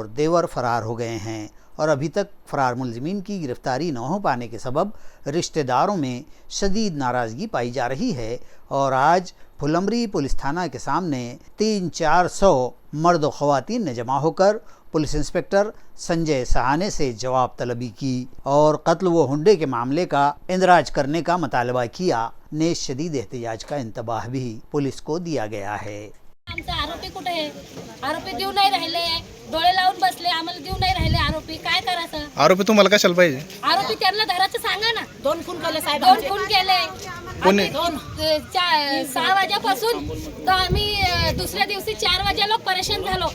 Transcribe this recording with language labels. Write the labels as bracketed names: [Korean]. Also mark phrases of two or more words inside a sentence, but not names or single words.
[Urdu] دیور فرار ہو گئے ہیں اور ابھی تک فرار ملزمین کی گرفتاری نہ ہو پانے کے سبب رشتہ داروں میں شدید ناراضگی پائی جا رہی ہے اور آج پھلمری پولیس تھانہ کے سامنے 300-400 مرد و خواتین نے جمع ہو کر پولیس انسپکٹر سنجے سہانے سے جواب طلبی کی اور قتل و ہنڈے کے معاملے کا اندراج کرنے کا مطالبہ کیا۔ نیز شدید احتجاج کا انتباہ بھی پولیس کو دیا گیا ہے۔ [Marathi] आमचा आरोपी कुठे आहे? आरोपी देऊ नाही राहिले, डोळे लावून बसले, आम्हाला देऊ नाही राहिले आरोपी, काय करायचं? आरोपी तुम्हाला कशाला पाहिजे? आरोपी त्यांना धरायचं सांगा ना। 2 खून केले साहेब, 2 खून केले। कोणी? 6 वाजेपासून तर आम्ही दुसऱ्या दिवशी 4 वाजे लोक परेशान झालो।